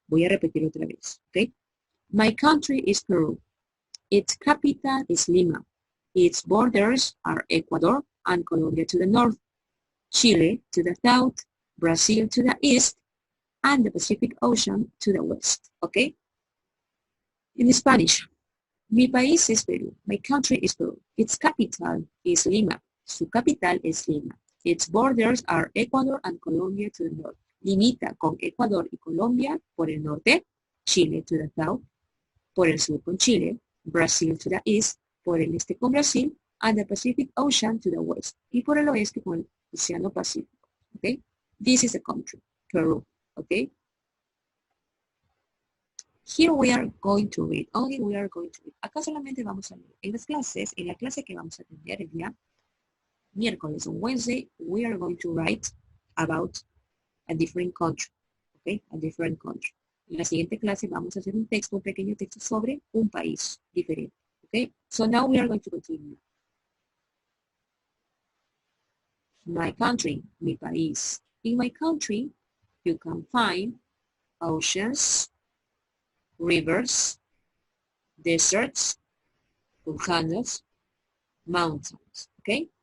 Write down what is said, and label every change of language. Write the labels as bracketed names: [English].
[Spanish] Voy a repetir otra vez. Okay? [English] My country is Peru. Its capital is Lima. Its borders are Ecuador and Colombia to the north, Chile to the south, Brazil to the east, and the Pacific Ocean to the west. Okay? In Spanish, [Spanish] mi país es Perú. [English] My country is Peru. Its capital is Lima. [Spanish] Su capital es Lima. [English] Its borders are Ecuador and Colombia to the north. [Spanish] Limita con Ecuador y Colombia por el norte, [English] Chile to the south, [Spanish] por el sur con Chile, [English] Brazil to the east, [Spanish] por el este con Brasil, [English] and the Pacific Ocean to the west, [Spanish] y por el oeste con el Océano Pacífico. [English] Okay? This is a country, Peru. Okay? Here we are going to read, only we are going to read. [Spanish] Acá solamente vamos a leer. En las clases, en la clase que vamos a tener el día miércoles [English] on Wednesday, we are going to write about a different country, [Spanish] okay, a different country. En la siguiente clase vamos a hacer un texto, un pequeño texto sobre un país diferente, okay. [English] So now we are going to continue. My country, [Spanish] mi país. [English] In my country, you can find oceans, rivers, deserts, volcanoes, mountains, okay?